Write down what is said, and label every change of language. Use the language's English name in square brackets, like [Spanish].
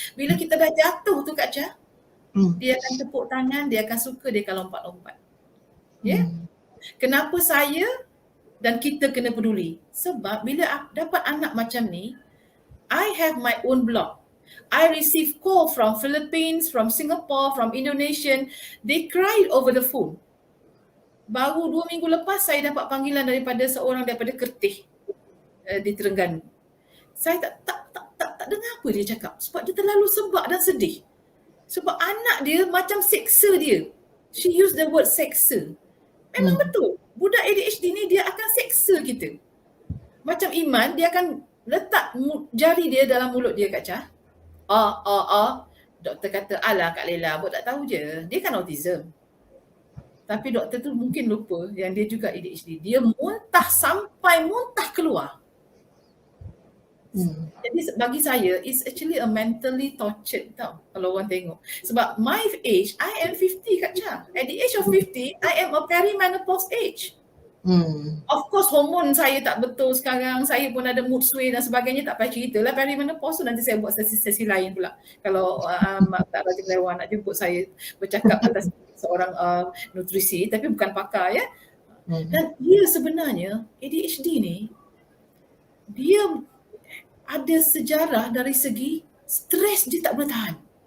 [Malay] Bila kita dah jatuh tu Kak Cha, dia akan tepuk tangan, dia akan suka, dia akan lompat-lompat. Ya. Kenapa saya dan kita kena peduli? Sebab bila dapat anak macam ni, [English] I have my own blog. I receive call from Philippines, from Singapore, from Indonesian. They cried over the phone. [Malay] Baru 2 minggu lepas saya dapat panggilan daripada seorang daripada Kertih di Terengganu. Saya tak dengar apa dia cakap sebab dia terlalu sebab dan sedih. Sebab anak dia macam seksa dia. [English] She used the word seksa. [Malay] Memang betul. Budak ADHD ni dia akan seksa kita. Macam Iman, dia akan letak jari dia dalam mulut dia Kak Cha. Doktor kata, alah Kak Laila, buat tak tahu je. Dia kan autism. Tapi doktor tu mungkin lupa yang dia juga ADHD. Dia muntah sampai muntah keluar. Jadi bagi saya, [English] it's actually a mentally tortured [Malay] tau kalau orang tengok. [English] Sebab my age, I am 50 Kak Cha. At the age of 50, I am a perimenopause age. Of course [Malay] hormon saya tak betul sekarang. Saya pun ada mood swing dan sebagainya. Tak payah cerita lah perimenopause tu. Nanti saya buat sesi lain pula. Kalau tak Raja Kelewan nak jemput saya bercakap atas seorang nutrisi, tapi bukan pakar ya. Dan dia sebenarnya ADHD ni, dia ada sejarah dari segi stres dia tak boleh tahan.